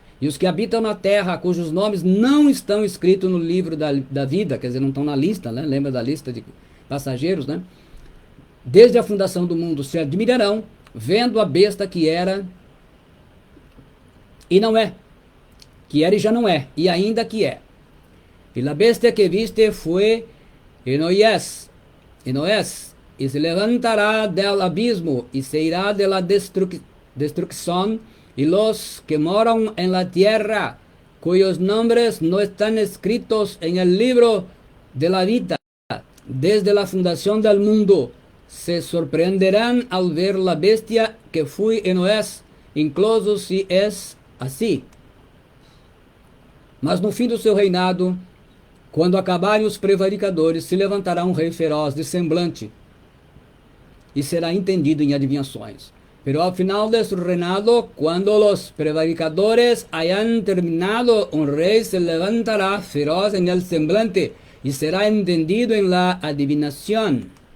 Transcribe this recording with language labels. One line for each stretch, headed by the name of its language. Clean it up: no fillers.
Portuguese: E os que habitam na terra, cujos nomes não estão escritos no livro da vida, quer dizer, não estão na lista, né? Lembra da lista de passageiros, né? Desde a fundação do mundo se admirarão, vendo a besta que era e não é, que era e já não é, e ainda que é.
Spanish: E la bestia que viste fue y no es, y se levantará del abismo y se irá de la destrucción, y los que moran en la tierra, cuyos nombres no están escritos en el libro de la vida, desde la fundación del mundo, se sorprenderán al ver la bestia que fue y no es, incluso si es assim.
Portuguese: Mas no fim do seu reinado, quando acabarem os prevaricadores, se levantará um rei feroz de semblante e será entendido em adivinhações.
Spanish: Pero al final de su reinado, cuando los prevaricadores hayan terminado, un rey se levantará feroz en el semblante y será entendido en la adivinación.